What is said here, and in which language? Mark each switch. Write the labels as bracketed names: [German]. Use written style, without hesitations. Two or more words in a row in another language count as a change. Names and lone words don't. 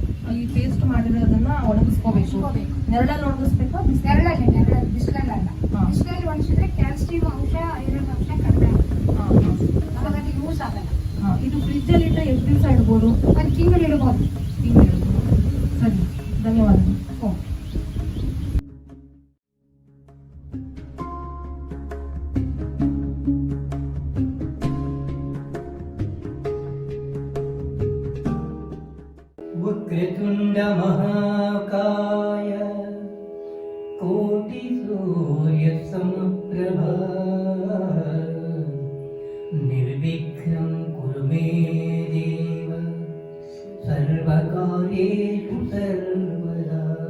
[Kannada] ಈ ಪೇಸ್ಟ್ ಮಾಡಿರೋದನ್ನ ಒಣಗಿಸ್ಕೋಬೇಕು. ನೆರಳಲ್ಲಿ ಒಣಗಿಸ್ಬೇಕಾ? ನೆರಳಲ್ಲಿ ಬಿಸಿಲಲ್ಲ. ಬಿಸಿಲಲ್ಲಿ ಒಣಗಿಸಿದ್ರೆ ಕ್ಯಾಲ್ಸಿಯಂ ಅಂಶ, ಐರನ್ ಅಂಶ ಕಡಿಮೆ ಆಗುತ್ತೆ, ಅವಾಗ ಅದು ಯೂಸ್ ಆಗಲ್ಲ. ಇದು ಫ್ರಿಜ್ ಅಲ್ಲಿ ಇಟ್ಟರೆ ಎಷ್ಟು ದಿವಸ ಇಡ್ಬೋದು? 1 ತಿಂಗಳು ಇಡ್ಬೋದು. ಸರಿ, ಧನ್ಯವಾದಗಳು. [Sanskrit] वक्रतुण्ड महाकाय कोटि सूर्य समप्रभा निर्विघ्नं कुरु मे देव सर्वकार्येषु सर्वदा।